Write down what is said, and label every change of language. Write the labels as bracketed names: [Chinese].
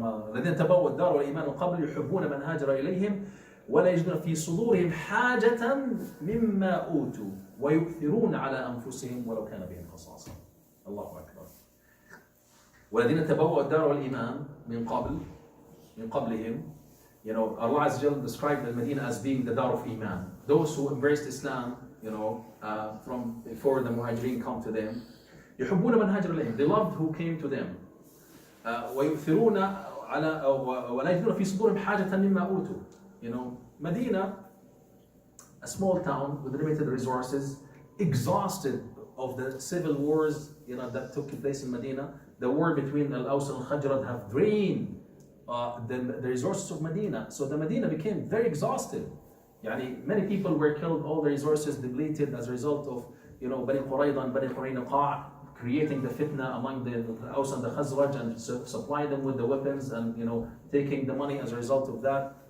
[Arabic] الذين تبوأوا الدار والإيمان من قبل يحبون من هاجر إليهم ولا يجدون في صدورهم حاجة مما أوتوا ويؤثرون على أنفسهم ولو كان بهم خصاصة. الله أكبر. والذين تبوأوا الدار والإيمان من قبلهم. [English] Allah Azza wa Jal described the Medina as being the Dar of Iman. Those who embraced Islam, from before the Muhajirin come to them. [Arabic] يحبون من هاجر إليهم. [English] They loved who came to them. [Arabic] ويؤثرون على ولا يجدون في صدورهم حاجة مما أوتوا. [English] You know, Medina, a small town with limited resources, exhausted of the civil wars, you know, that took place in Medina. The war between Al-Aws and Al-Khajraj have drained the resources of Medina. So the Medina became very exhausted. Yani, many people were killed, all the resources depleted as a result of, you know, Bani Qurayza and Bani Qurayza creating the fitna among the Aws and the Khazraj and supply them with the weapons and, you know, taking the money as a result of that.